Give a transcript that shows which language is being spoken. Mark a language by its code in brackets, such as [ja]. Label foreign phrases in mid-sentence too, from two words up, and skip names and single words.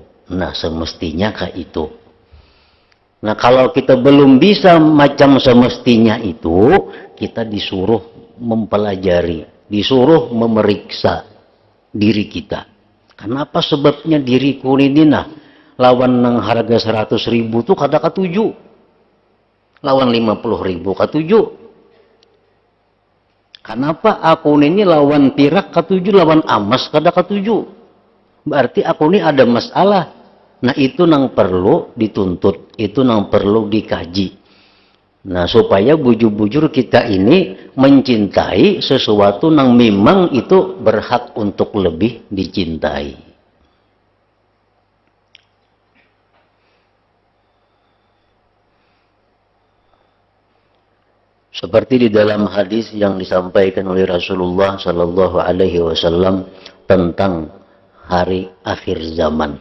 [id] Nah, semestinya kah itu? Nah, kalau kita belum bisa macam semestinya itu, kita disuruh mempelajari, disuruh memeriksa diri kita. [bjn] Kenapa sebabnya diriku ini lawan nang harga 100.000 tuh kada ketujuh. Lawan 50.000 ketujuh. Kenapa aku ini lawan pirak ketujuh, lawan emas kada ketujuh? Berarti aku ini ada masalah. Nah, itu nang perlu dituntut, itu nang perlu dikaji. Nah, supaya bujur-bujur kita ini mencintai sesuatu nang memang itu berhak untuk lebih dicintai. [id] Seperti di dalam hadis yang disampaikan oleh Rasulullah [ar] Sallallahu Alaihi Wasallam [id] tentang hari akhir zaman.